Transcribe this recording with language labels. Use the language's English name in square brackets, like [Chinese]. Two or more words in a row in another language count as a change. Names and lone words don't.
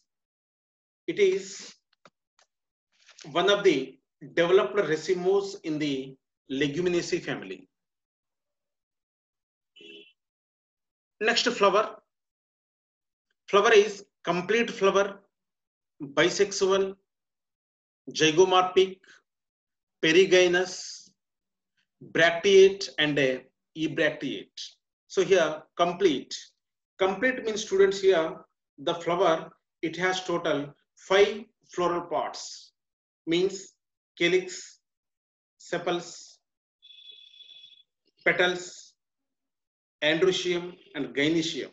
[English] It is one of the developed racemose in the Leguminaceae family. Next, flower. Flower is complete flower, bisexual, zygomorphic, perigynous, bracteate and ebracteate. So here complete. Complete means students here the flower it has total 5 floral parts means calyx, sepals, petals, androecium and gynoecium.